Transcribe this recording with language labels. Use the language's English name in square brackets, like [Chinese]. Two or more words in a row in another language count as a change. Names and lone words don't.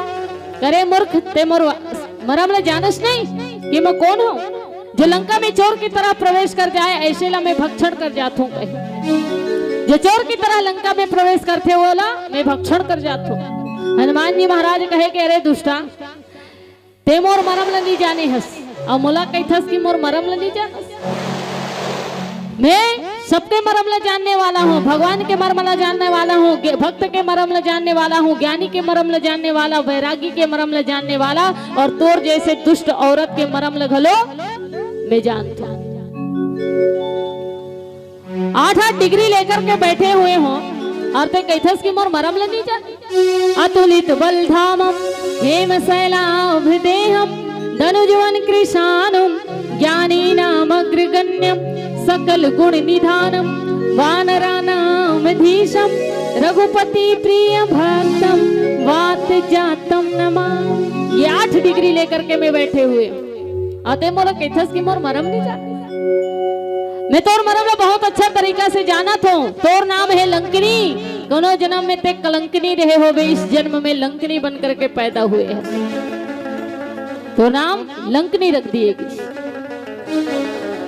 [Chhattisgarhi] करे मूर्ख ते मोर मरम ले जानस नहीं कि मैं कौन हूँ जो लंका में चोर की तरह प्रवेश कर जाए, ऐसे ला मैं भक्षण कर जाता हूँ। कहे जो चोर की तरह लंका में प्रवेश करते वो ला मैं भक्षण कर जाता हूँ। हनुमान जी महाराज कहे कि अरे दुष्टा ते मोर मरम ला नहीं जाने हस और मोला कहथस कि मोर मरम ला नहीं जानस। मैं सबके मरम ला जानने वाला हूँ, भगवान के मरम ला जानने वाला हूँ, भक्त के मरम ला जानने वाला हूँ, ज्ञानी के मरम ला जानने वाला, वैरागी के मरम ला जानने वाला, और तोर जैसे दुष्ट औरत के मरम ला घलो मैं जानता हूँ। 8-8 डिग्री लेकर के बैठे हुए हो और ते कहथस कि मोर मरम ला नहीं जाने। [Sanskrit] अतुलित बलधामम हेम शैलाभदेहम धनुजवन कृशानम ज्ञानी नाम अग्रगण्यम सकल गुण निधानम वानरानामधीशम रघुपति प्रिय भक्तम वात जातम नमः। [Chhattisgarhi] ये 8 डिग्री लेकर के मैं बैठे हुए आते मोला कहथस कि मोर मरम नहीं जाने। मैं तोर मरम ला बहुत अच्छा तरीका से जाना था। तोर नाम है लंकिनी, दोनों जन्म में ते कलंकिनी रहे हो, वे इस जन्म में लंकिनी बन करके पैदा हुए हैं, तो नाम लंकिनी रख दिएगी।